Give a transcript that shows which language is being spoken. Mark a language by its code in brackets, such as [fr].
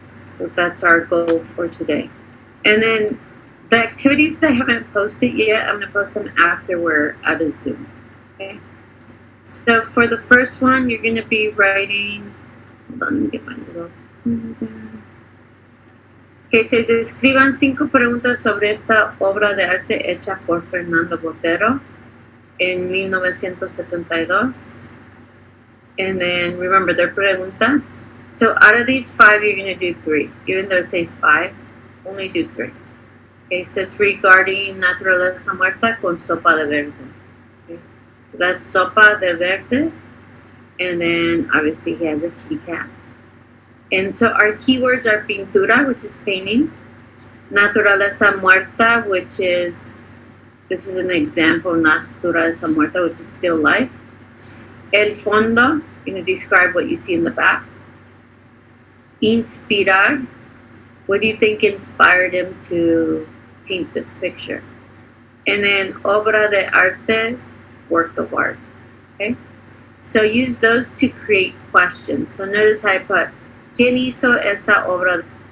[en] So that's our goal for today. And then the activities that I haven't posted yet, I'm going to post them after we're out of Zoom. Okay? So for the first one, you're going to be writing. Hold on, let me get my little. Okay, says, [es] escriban 5 preguntas sobre esta obra de arte hecha por Fernando Botero en 1972. [en] And then remember, they're preguntas. So out of these 5, you're going to do 3. Even though it says 5, only do 3. Okay, so it's regarding naturaleza muerta con sopa de verde. Okay. That's sopa de verde. And then obviously he has a kitty cat. And so our keywords are pintura, which is painting. Naturaleza muerta, which is, this is an example, naturaleza muerta, which is still life. El fondo, going to describe what you see in the back. Inspirar, what do you think inspired him to paint this picture? And then obra de arte, work of art. Okay? So use those to create questions. So notice how I put, [es] ¿Quién hizo esta obra?